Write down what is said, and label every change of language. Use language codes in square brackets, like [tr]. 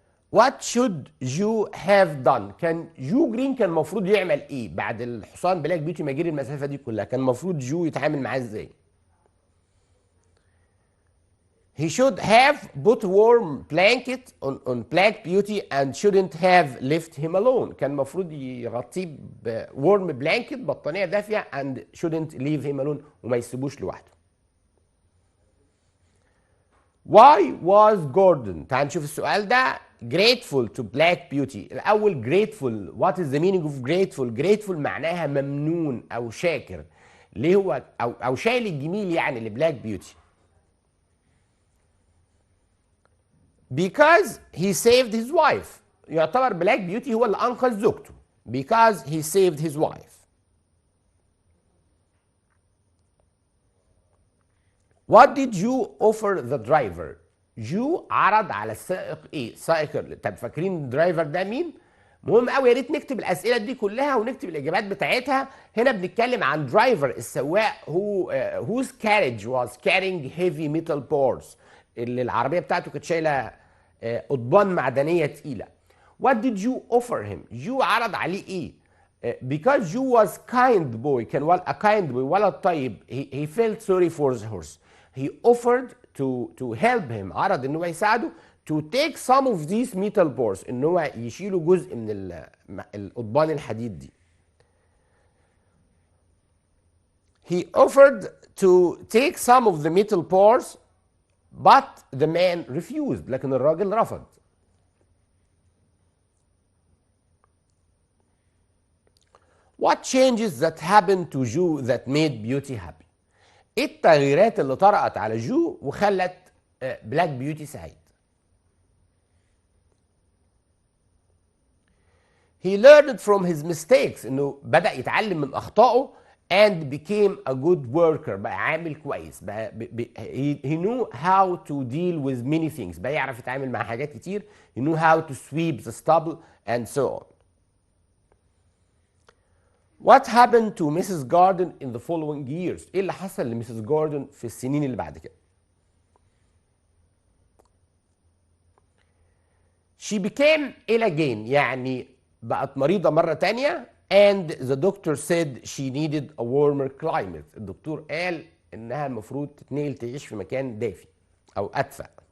[en] What should Joe have done؟ [ar] كان جو جرين كان المفروض يعمل ايه بعد الحصان بلاك بيوتي ما جري المسافه دي كلها؟ كان المفروض جو يتعامل معاه ازاي؟ [en] He should have put warm blanket on Black Beauty and shouldn't have left him alone. [ar] كان المفروض يغطيه ب [en] warm blanket، [ar] بطانيه دافيه، [en] and shouldn't leave him alone، [ar] وما يسيبوش لوحده. [en] Why was Gordon؟ [ar] تعال نشوف السؤال ده. [en] grateful to Black Beauty. الأول grateful، what is the meaning of grateful؟ grateful [ar] معناها ممنون أو شاكر. ليه هو أو شايل الجميل يعني لبلاك بيوتي. [en] because he saved his wife. [ar] يعتبر بلاك بيوتي هو اللي أنقذ زوجته. [en] because he saved his wife. What did you offer the driver؟ [ar] جو عرض على السائق ايه؟ سائق. طب فاكرين الدرايفر ده مين؟ مهم قوي، يا ريت نكتب الاسئله دي كلها ونكتب الاجابات بتاعتها. هنا بنتكلم عن درايفر السواق [en] whose carriage was carrying heavy metal boards، [ar] اللي العربيه بتاعته كانت شايله قضبان معدنيه تقيله. [en] What did you offer him؟ [ar] جو عرض عليه ايه؟ [en] because Joe was kind boy، كان a kind boy، [ar] ولد طيب. [en] he felt sorry for the horse. He offered to help him، [ar] عرض ان هو يساعده [en] to take some of these metal bars، [ar] ان هو يشيلوا جزء من القضبان الحديد دي. [en] He offered to take some of the metal bars but the man refused، [ar] لكن الراجل رفض. [en] What changes that happened to Joe that made Beauty happy؟ [ar] ايه التغييرات اللي طرأت على جو وخلت بلاك بيوتي سعيد؟ [en] He learned from his mistakes، [ar] انه بدأ يتعلم من اخطائه [en] and became a good worker، [ar] بقى عامل كويس، [en] بقى he knew how to deal with many things، [ar] بقى يعرف يتعامل مع حاجات كتير. [en] he knew how to sweep the stubble and so on. What happened to Mrs. Gordon in the following years؟ [ar] ايه اللي حصل لمسز جوردن في السنين اللي بعد كده؟ [en] She became ill again، [ar] يعني بقت مريضة مرة تانية. [en] and the doctor said she needed a warmer climate، [ar] الدكتور قال انها المفروض تتنقل تعيش في مكان دافي او ادفأ.